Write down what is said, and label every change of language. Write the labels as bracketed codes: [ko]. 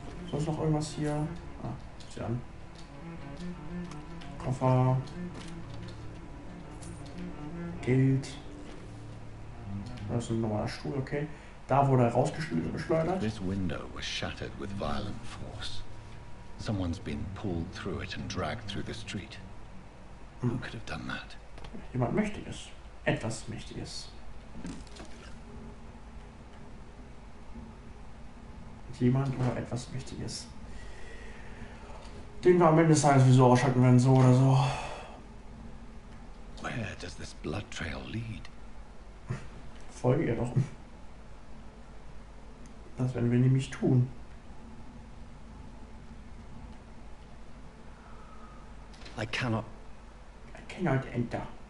[de] Sonst noch irgendwas hier? Ah, sieh an. Koffer. Geld. Das ist ein normaler Stuhl, okay. Da wurde er rausgeschleudert. [en] This window was shattered with violent force. Someone's been pulled through it and dragged through the street. Who could have done that? [de] Jemand Mächtiges. Etwas Mächtiges. Jemand oder etwas Mächtiges. Den wir am Ende des Tages sowieso ausschalten werden, so oder so. [en] Where does this blood trail lead? [de] Folge ihr doch. Das werden wir nämlich tun. [en] I cannot enter.